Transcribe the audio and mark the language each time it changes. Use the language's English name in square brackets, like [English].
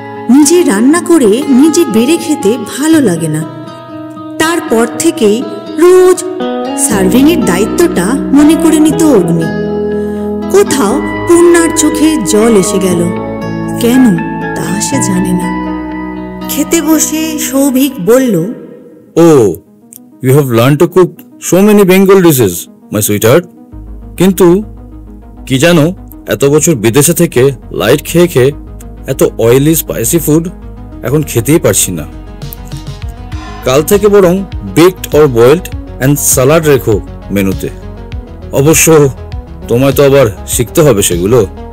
[Bangla] নিজে রান্না করে নিজে বেড়ে খেতে ভালো লাগে না। তারপর থেকেই রোজ সার্ভিংয়ের দায়িত্বটা মনে করে নিত অগ্নি। কোথাও পূর্ণার চোখে জল এসে গেল, কেন তা সে জানে না। খেতে বসে সৌভিক বলল, [English] Oh, you have learned to cook so many Bengal dishes, my sweetheart. [Bangla] কিন্তু কি জানো, এত বছর বিদেশে থেকে লাইট খেয়ে খেয়ে এত অয়েলি স্পাইসি ফুড এখন খেতেই পারছি না। কাল থেকে বরং baked or boiled and salad রেখো মেনুতে। অবশ্য তোমায় তো আবার শিখতে হবে সেগুলো।